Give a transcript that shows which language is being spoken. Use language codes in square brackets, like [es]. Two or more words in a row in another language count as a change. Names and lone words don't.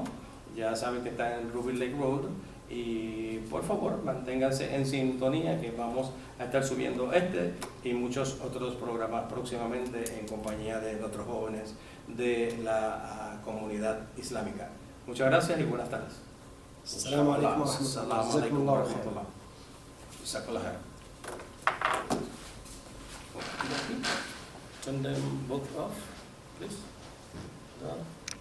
[es] Ya saben que está en Ruby Lake Road, y por favor manténganse en sintonía, que vamos a estar subiendo y muchos otros programas próximamente en compañía de nuestros jóvenes de la comunidad islámica. Muchas gracias y buenas tardes. [ar] السلام عليكم ورحمة الله. [en] Turn them both off, please.